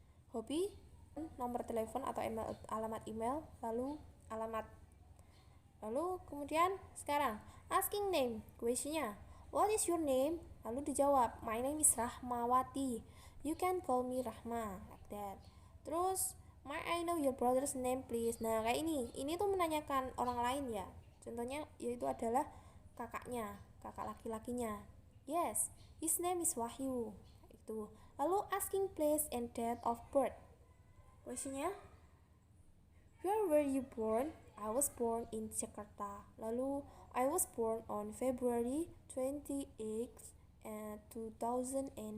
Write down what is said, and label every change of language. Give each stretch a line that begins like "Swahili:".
Indonesian: Hobi, nomor telepon atau alamat email, lalu alamat. Lalu kemudian sekarang
English: asking name, questionnya what is your name?
Indonesian: Lalu dijawab
English: my name is Rahmawati, you can call me Rahma, like that. Terus may I know your brother's name please?
Indonesian: Nah kayak ini tuh menanyakan orang lain ya. Contohnya yaitu adalah kakaknya, kakak laki-lakinya.
English: Yes, his name is Wahyu. Itu. Lalu asking place and date of birth. Questionnya, where were you born? I was born in Jakarta. Lalu I was born on February 28th, 2006.